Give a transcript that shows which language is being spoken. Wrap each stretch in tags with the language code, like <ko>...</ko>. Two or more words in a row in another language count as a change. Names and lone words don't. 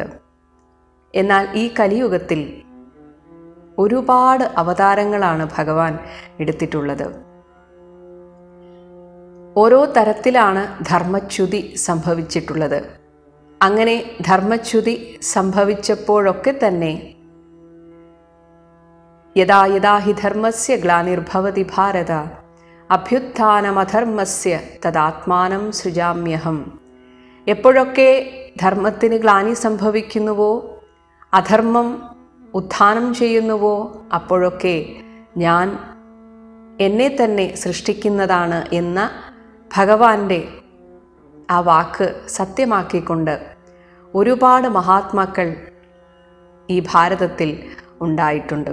<ml>എന്നാൽ ഈ കലിയുഗത്തിൽ ഒരുപാട് അവതാരങ്ങളാണ് ഭഗവാൻ എടുത്തിട്ടുള്ളത്. ഓരോ തരത്തിലാണ് ധർമ്മച്യുതി സംഭവിച്ചിട്ടുള്ളത്. അങ്ങനെ ധർമ്മച്യുതി സംഭവിച്ചപ്പോഴൊക്കെ തന്നെ</ml> <sa>യഥാ യഥാ ഹി ധർമ്മസ്യ ഗ്ലാനിർഭവതി ഭാരത അഭ്യുത്ഥാനമധർമ്മസ്യ തദാത്മാനം സൃജാമ്യഹം.</sa> <ml>എപ്പോഴൊക്കെ ധർമ്മത്തിന് ഗ്ലാനി സംഭവിക്കുന്നുവോ, അധർമ്മം ഉത്ഥാനം ചെയ്യുന്നുവോ, അപ്പോഴൊക്കെ ഞാൻ എന്നെ തന്നെ സൃഷ്ടിക്കുന്നതാണ് എന്ന ഭഗവാന്റെ ആ വാക്ക് സത്യമാക്കിക്കൊണ്ട് ഒരുപാട് മഹാത്മാക്കൾ ഈ ഭാരതത്തിൽ ഉണ്ടായിട്ടുണ്ട്.</ml>